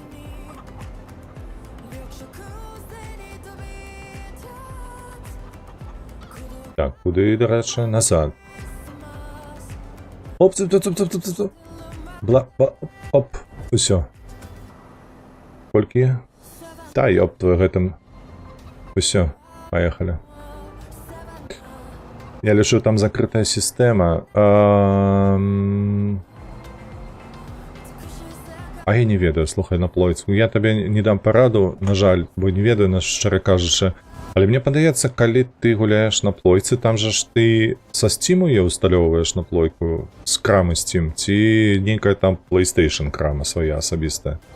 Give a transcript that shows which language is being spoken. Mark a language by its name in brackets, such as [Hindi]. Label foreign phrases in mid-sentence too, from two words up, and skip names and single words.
[Belarusian] Так, куды, дарэчы? Назад. Оп, оп, усё. Колькі? Та, ёп, гэтым. Усё. [Russian] Поехали. Я лишу, там закрытая система. [Belarusian] А я не ведаю, слухай, на плойцу. Я табе не дам параду, на жаль, бо не ведаю, на шчыра кажучы. Але мне падаецца, калі ты гуляеш на плойцы, там жа ж ты са Steam я усталёўваеш на плойку з крамы Steam, ці нейкая там PlayStation крама свая асабістая.